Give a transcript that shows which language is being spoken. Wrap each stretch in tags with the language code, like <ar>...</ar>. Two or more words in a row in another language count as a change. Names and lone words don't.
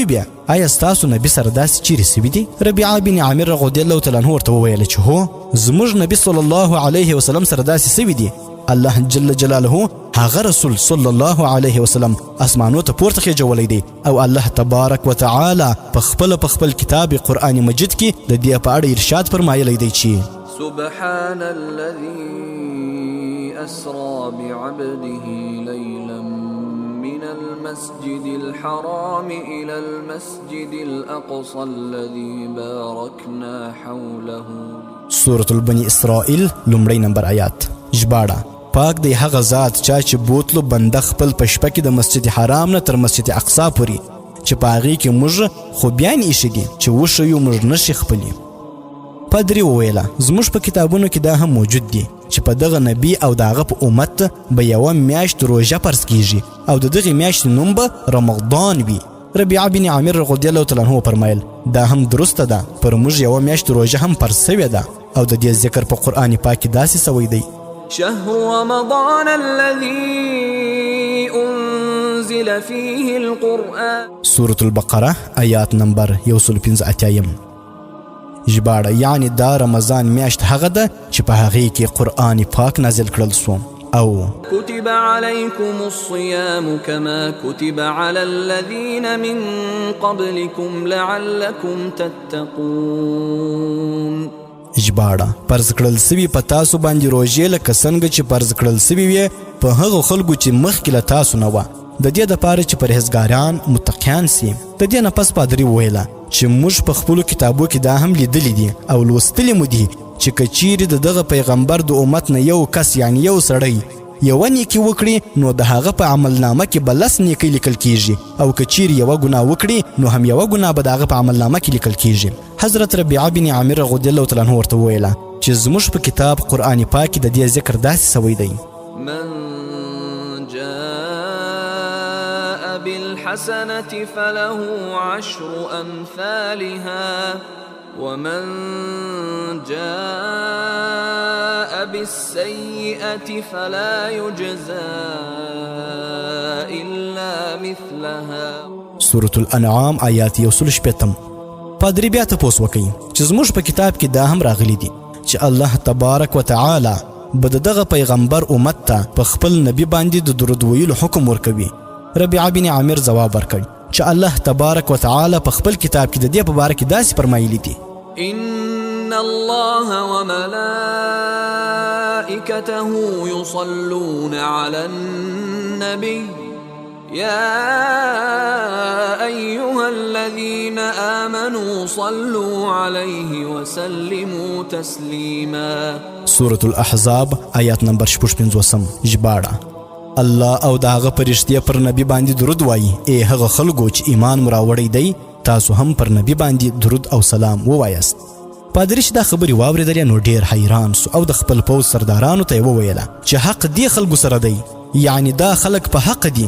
<ps>بیا آیا ستاسو نبي سره داسې چیرې سوي دي؟ ربیعه بن عامر</ps> <ar>رضی الله تعالی عنه</ar> <ps>ورته وویله چې هو زموږ نبي</ps> <ar>صلی الله علیه وسلم</ar> <ps>سره داسې سوي دي. الله</ps> <ar>جل جلاله</ar> <ps>هغه رسول</ps> <ar>صلی الله علیه وسلم</ar> <ps>اسمانو ته پورته خیژولی دی او الله</ps> <ar>تبارک وتعالی</ar> <ps>په خپل کتاب قرآن مجید کې د دې په اړه ارشاد فرمایلی دی چې</ps> <ar>سبحان الذي أسرى بعبده ليلا من المسجد الحرام إلى المسجد الأقصى الذي باركنا حوله.</ar> <ps>سورة البني اسرائیل لومړی نمبر آیات. ژباړه: پاک دی هغه ذات چا چې بوتلو بنده خپل په شپه کې د مسجد حرام نه تر مسجد اقصا پورې چې په هغې کې موږ خوبیان ایښي دي چې وښیو موږ نښې خپلې. پادري وویله زموږ په کتابونو کې دا هم موجود دي چې په دغه نبي او د هغه په امت به یوه میاشت روژه فرض کیږي او د دغې میاشتې نوم به رمضان وي. ربیعه بن عامر</ps> <ar>رضی الله تعالی عنه</ar> <ps>وفرمایل دا هم درسته ده، پر موږ یوه میاشت روژه هم فرض سوې ده او د دې ذکر په قرآن پاک کې داسې سوی دی:</ps> <ar>شهر رمضان الذي أنزل فيه القرآن.</ar> <ps>سورة البقره آیات نمبر 185. ژباړه: یعنی دا رمضان میاشت هغه ده چې په هغې کې قرآن پاک نازل کړل سو. او</ps> <ar>كتب عليكم الصيام كما كتب على الذين من قبلكم لعلكم تتقون.</ar> <ps>ژباړه: فرض کړل سوي په تاسو باندې روژې لکه څنګه چې فرض کړل سوي وي په هغو خلکو چې مخکې له تاسو نه وه، د دې دپاره چې پرهیزګاران متقیان سي. د دې نه پس پادري وویله چې موږ په خپلو کتابو کې دا هم لیدلی دي او لوستلی مو دي چې که چیرې د دغه پیغمبر د امت نه یو کس یعنی یو سړی یوه نیکي وکړي نو د هغه په عملنامه کې به 10 نیکۍ لیکل کیږي، او که چیرې یوه ګناه وکړي نو هم یوه ګناه به د هغه په عملنامه کې لیکل کیږي. حضرت ربیعه بن عامر</ps> <ar>رضی الله تعالی عنه</ar> <ps>ورته وویله چې زموږ په کتاب قرآن پاک کې د دې ذکر داسې سوی دی:</ps> <ar>من جاء بالحسنة فله 10 أمثالها ومن جاء بالسيئة فلا يجزى إلا مثلها.</ar> <ps>سورة الانعام آیات 160. پادری بیا تپوس وکړي چې زموږ په کتاب کې دا هم راغلی دي چې الله</ps> <ar>تبارک وتعالی</ar> <ps>به دغه پیغمبر امت ته په خپل نبی باندې د درود ویلو حکم ورکوي. ربیعه بن عامر ځواب ورکړ چې الله</ps> <ar>تبارک وتعالی</ar> <ps>په خپل کتاب کې د دې په باره کې داسې فرمایلی دي:</ps> <ar>إن الله وملائكته يصلون على النبي يا أيها الذين آمنوا صلوا عليه وسلموا تسليما.</ar> <ps>سورة الأحزاب آیات نمبر 55. ژباړه: الله او د هغه فرشتې پر نبی باندې درود وایي. ای هغه خلکو چې ایمان مو راوړی دی تاسو هم پر نبی باندې درود او سلام ووایاست. پادري چې دا خبرې واورېدلې نو ډېر حیران سو او د خپل پوځ سردارانو ته یې وویله چې حق دې خلکو سره دی، یعنی دا خلک په حق دي.</ps>